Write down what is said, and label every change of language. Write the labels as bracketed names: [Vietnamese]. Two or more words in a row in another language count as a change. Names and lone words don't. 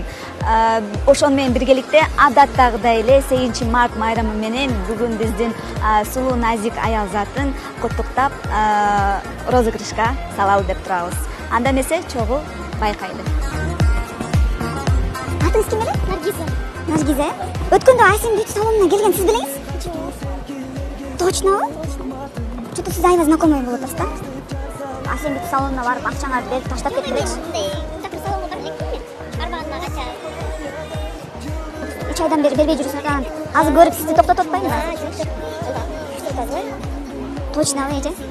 [Kyrgyz] Ошону менен биргеликте адаттагыдай эле 8 март майрамы менен бүгүн биздин сулуу назик аял затын куттуктап розыгрышка салалы деп турабыз. Анда эмесе чогуу байкайлы. Атыңыз ким эле? Наргиза. Наргиза? Өткөндө Асем Beauty салонуна келген сиз белеңиз? Точно? Что-то сиз аябай знакомый болуп атасыз да? Асем Beauty салонуна барып акчаңарды берип таштап кеткилечи. Такыр салонго барып элек мен. Арбаганга кача. 3 айдан бери бербей жүрүп аткан. Азыр көрүп сизди токтотуп атпаймынбы? Точно эже?